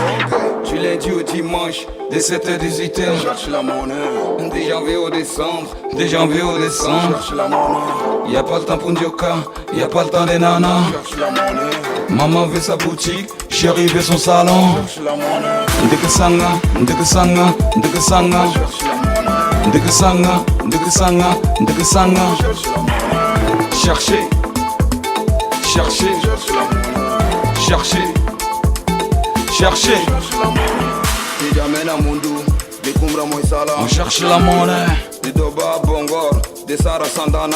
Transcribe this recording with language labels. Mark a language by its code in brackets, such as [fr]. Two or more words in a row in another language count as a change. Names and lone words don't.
[fr] Du lundi au dimanche, des 7h, 18h. On cherche la monnaie. Des janvier au décembre. Des janvier au décembre. On cherche la monnaie. Y'a pas le temps pour Ndioka. Y'a pas le temps des nanas. On cherche la monnaie. Maman veut sa boutique. Chérie veut son salon. On cherche la monnaie. [sg] Ndeke sanga, ndeke sanga, ndeke sanga. [fr] On cherche la monnaie. [sg] Ndeke sanga, ndeke sanga, ndeke sanga. [fr] On cherche la monnaie. Chercher. Chercher. Chercher. Chercher. On cherche la monnaie. De Doba à Bongor, de Sara Sandana.